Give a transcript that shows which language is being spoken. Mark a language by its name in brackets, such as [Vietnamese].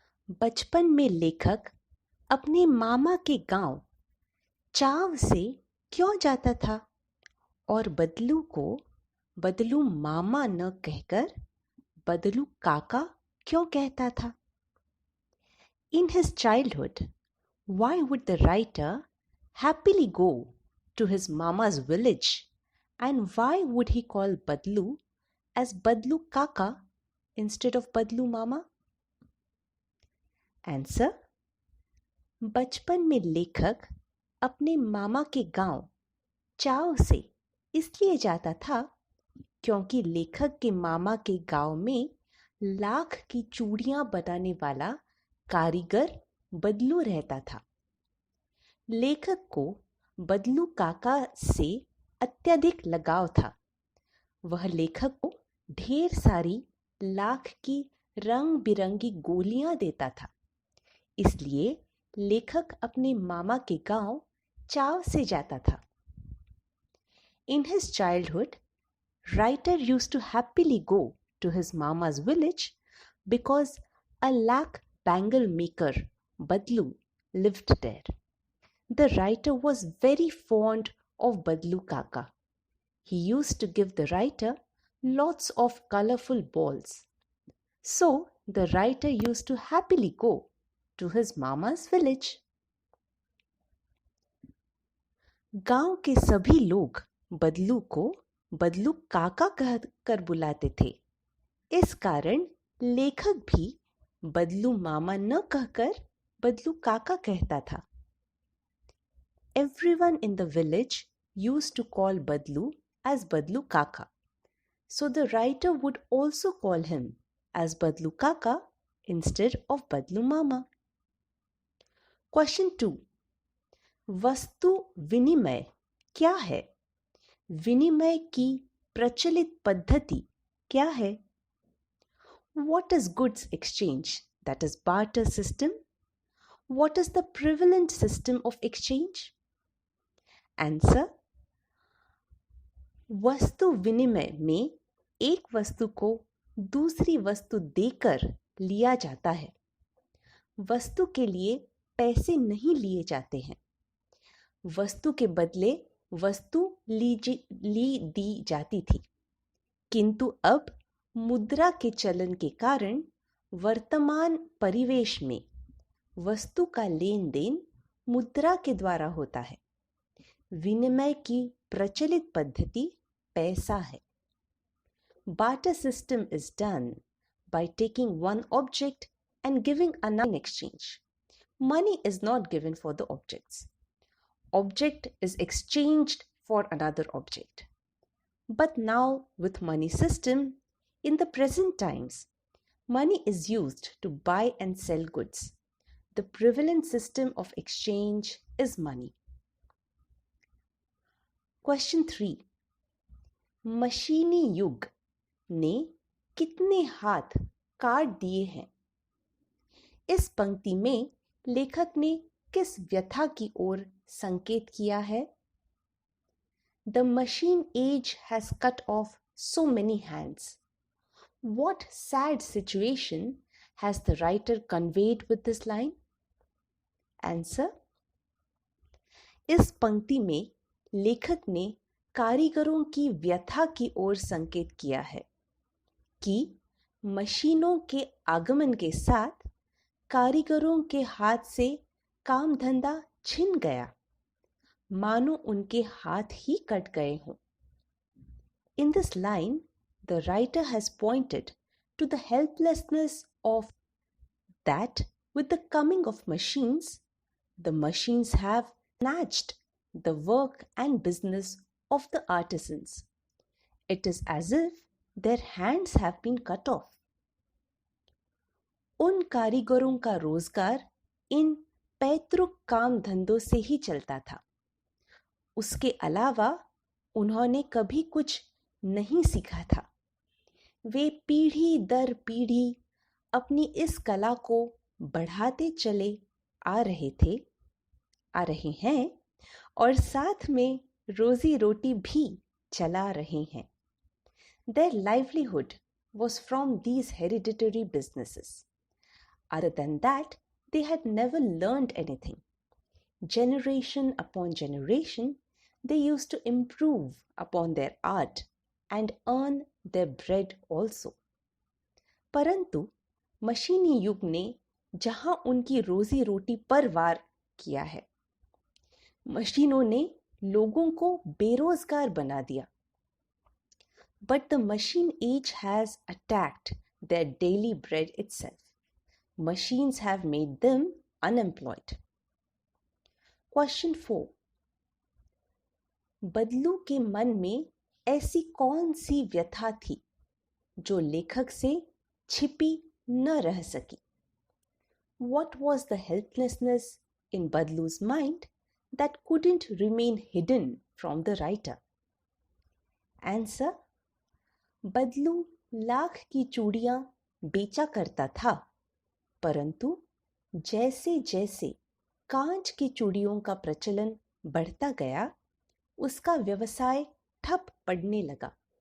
[Hindi] बचपन में लेखक अपने मामा के गांव चाव से क्यों जाता था और बदलू को बदलू मामा न कहकर बदलू काका क्यों कहता था? [English] In his childhood, why would the writer happily go to his mama's village, and why would he call Badlu as Badlu Kaka instead of Badlu Mama? [Hindi] Answer: बचपन में लेखक अपने मामा के गांव चाव से इसलिए जाता था क्योंकि लेखक के मामा के गांव में लाख की चूड़ियां बनाने वाला कारीगर बदलू रहता था। लेखक को बदलू काका से अत्यधिक लगाव था। वह लेखक को ढेर सारी लाख की रंग बिरंगी गोलियां देता था। इसलिए लेखक अपने मामा के गांव चाव से जाता था। [English] In his childhood, writer used to happily go to his mama's village because a lakh bangle maker, Badlu, lived there. The writer was very fond of Badlu Kaka. He used to give the writer lots of colorful balls. So the writer used to happily go to his mama's village. [Hindi] गांव के सभी लोग बदलू को बदलू काका कहकर बुलाते थे। इस कारण लेखक भी बदलू मामा न कहकर बदलू काका कहता था। [English] Everyone in the village used to call Badlu as Badlu Kaka. So the writer would also call him as Badlu Kaka instead of Badlu Mama. Question 2. [Hindi] वस्तु विनिमय क्या है? विनिमय की प्रचलित पद्धति क्या है? [English] What is goods exchange, that is barter system? What is the prevalent system of exchange? [Hindi] Answer: वस्तु विनिमय में एक वस्तु को दूसरी वस्तु देकर लिया जाता है। वस्तु के लिए पैसे नहीं लिए जाते हैं। वस्तु के बदले वस्तु ली दी जाती थी, किंतु अब मुद्रा के चलन के कारण वर्तमान परिवेश में वस्तु का लेन देन मुद्रा के द्वारा होता है। विनिमय की प्रचलित पद्धति पैसा है। [English] Barter system is done by taking one object and giving another in exchange. Money is not given for the objects. Object is exchanged for another object. But now with money system, in the present times, money is used to buy and sell goods. The prevalent system of exchange is money. Question 3. [Hindi] मशीनी युग ने कितने हाथ काट दिए हैं? इस पंक्ति में लेखक ने किस व्यथा की ओर संकेत किया है? [English] The machine age has cut off so many hands. What sad situation has the writer conveyed with this line? [Hindi] Answer: इस पंक्ति में लेखक ने कारीगरों की व्यथा की ओर संकेत किया है कि मशीनों के आगमन के साथ कारीगरों के हाथ से काम धंधा छिन गया, मानो उनके हाथ ही कट गए हों। [English] In this line, the writer has pointed to the helplessness of that with the coming of machines, the machines have snatched the work and business of the artisans. It is as if their hands have been cut off. [Hindi] उन कारीगरों का रोजगार इन पैतृक काम धंधों से ही चलता था। उसके अलावा उन्होंने कभी कुछ नहीं सीखा था। वे पीढ़ी दर पीढ़ी अपनी इस कला को बढ़ाते चले आ रहे हैं और साथ में रोजी रोटी भी चला रहे हैं। [English] Their livelihood was from these hereditary businesses. Other than that, they had never learned anything. Generation upon generation, they used to improve upon their art and earn their bread also. [Hindi] परंतु मशीनी युग ने जहां उनकी रोजी रोटी पर वार किया है, मशीनों ने लोगों को बेरोजगार बना दिया. [English] But the machine age has attacked their daily bread itself. Machines have made them unemployed. Question 4. [Hindi] बदलू के मन में ऐसी कौन सी व्यथा थी जो लेखक से छिपी न रह सकी? [English] What was the helplessness in Badlu's mind that couldn't remain hidden from the writer? Answer. [Hindi] बदलू लाख की चूड़ियां बेचा करता था, परंतु जैसे जैसे कांच की चूड़ियों का प्रचलन बढ़ता गया, उसका व्यवसाय ठप पड़ने लगा.